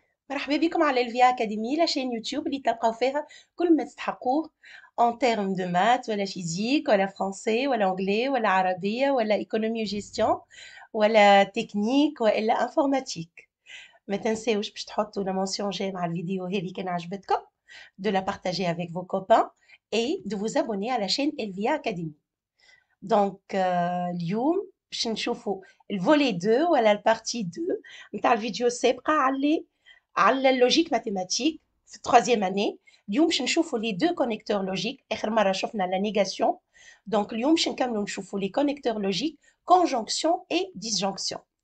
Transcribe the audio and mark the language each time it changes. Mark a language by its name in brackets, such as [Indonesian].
[Arabic] مرحبا بكم على الفي اكاديمي لا شين يوتيوب اللي تلقاو فيها كل ما تستحقوه [French] en termes de maths [Arabic] ولا فيزيك ولا فرونسي ولا انجلي ولا عربية ولا ايكونومي وجيستيون ولا تكنيك ولا انفورماتيك. ما تنساوش باش تحطوا لا [French] mention j'aime [Arabic] مع الفيديو هذه كان عجبتكم، [French] de la partager avec vos copains et de vous abonner à la chaîne Elvia Academy. [Arabic] دونك اليوم باش نشوفوا الفولي 2 ولا البارتي 2 نتاع الفيديو السابقة على اللوجيك ماتيماتيك في التروازيام اني. اليوم باش نشوفوا لي دو كونيكتور لوجيك، اخر مرة شفنا لا نيغاسيون، دونك اليوم باش نكملوا نشوفوا لي كونيكتور لوجيك [French] conjonction et disjonction.